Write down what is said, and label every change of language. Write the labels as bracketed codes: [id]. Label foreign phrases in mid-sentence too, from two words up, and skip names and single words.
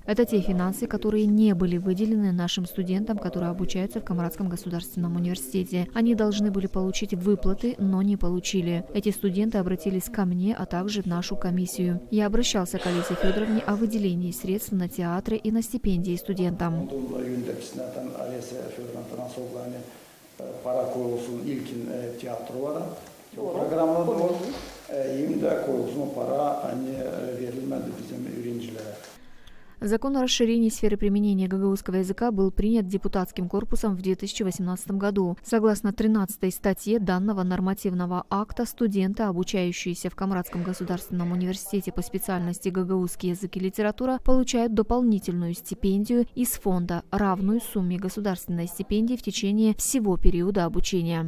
[ru] Это те финансы, которые не были выделены нашим студентам, которые обучаются в Камрадском государственном университете. Они должны были получить выплаты, но не получили. Эти студенты обратились ко мне, а также в нашу комиссию. Я обращался к Олесе Федоровне о выделении средств на театры и на стипендии студентам. [gag] Para koyulsun ilkin tiyatrolara. Programda da şimdi koyulsun para verilmedi bizim öğrencilere. [ru] Закон о расширении сферы применения гагаузского языка был принят депутатским корпусом в 2018 году. Согласно 13 статье данного нормативного акта, студенты, обучающиеся в Камрадском государственном университете по специальности гагаузский язык и литература, получают дополнительную стипендию из фонда, равную сумме государственной стипендии в течение всего периода обучения.